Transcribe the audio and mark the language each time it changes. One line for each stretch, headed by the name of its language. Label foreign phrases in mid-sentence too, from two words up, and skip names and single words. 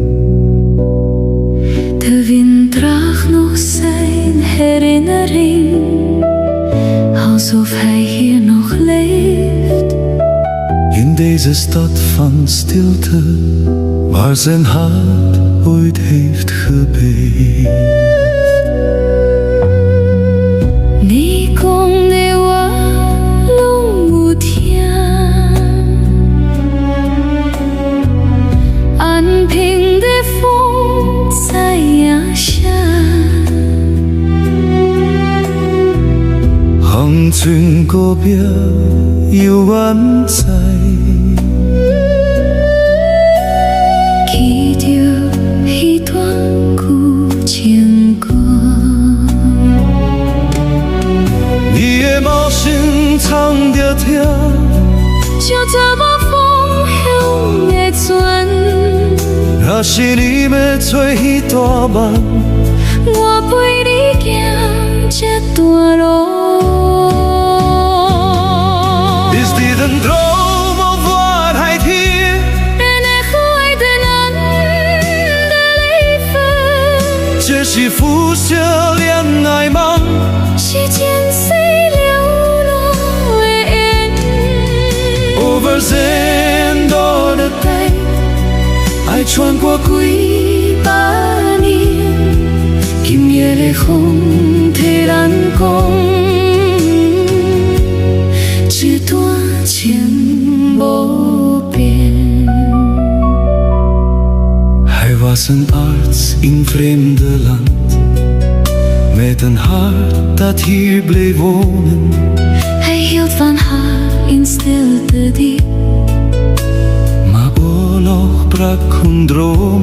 Dutch: De wind draagt nog zijn herinnering, alsof hij hier nog leeft. In deze stad van stilte, waar zijn hart ooit heeft gebeefd.
Min Nan Chinese: 你讲的我拢有听，安平的风在影响，恒春嗰邊有灣仔，記着彼段舊情歌。你的無聲藏着聽，就這麼風向的船，若是你要做彼段夢，我陪你行這段路。
Dutch: Is dit een droom of waarheid hier? Een echo uit een ander leven，
Min Nan Chinese: 這是浮世戀愛夢，是前世流落的緣。
Dutch: Over zijn door de tijd，
Min Nan Chinese: 愛穿過幾百年，今夜的風替咱講，這段情無變。
Dutch: Hij was een arts in vreemde land, met een hart dat hier bleef wonen. Hij hield van haar in stilte diep, Maar oorlog brak hun droom.